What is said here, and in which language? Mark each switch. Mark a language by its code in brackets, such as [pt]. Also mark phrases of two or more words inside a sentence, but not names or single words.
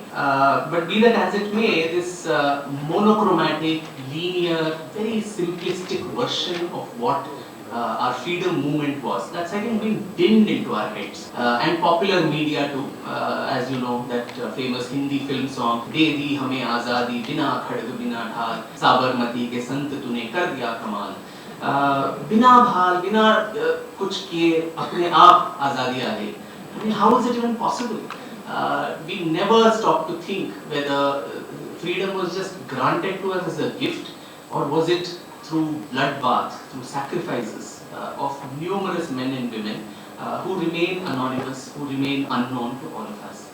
[en] But be that as it may, this monochromatic, linear, very simplistic version of what our freedom movement was, that's I think been dimmed into our heads. And popular media too, as you know, that famous Hindi film song, [hi] दे दी हमें आज़ादी बिना खड्ग बिना ढाल साबरमती के संत तूने कर दिया कमाल. बिना भाल बिना कुछ किए अपने आप आज़ादी आ गई. [en] I mean, how is it even possible? We never stop to think whether freedom was just granted to us as a gift, or was it through bloodbath, through sacrifices of numerous men and women who remain anonymous, who remain unknown to all of us.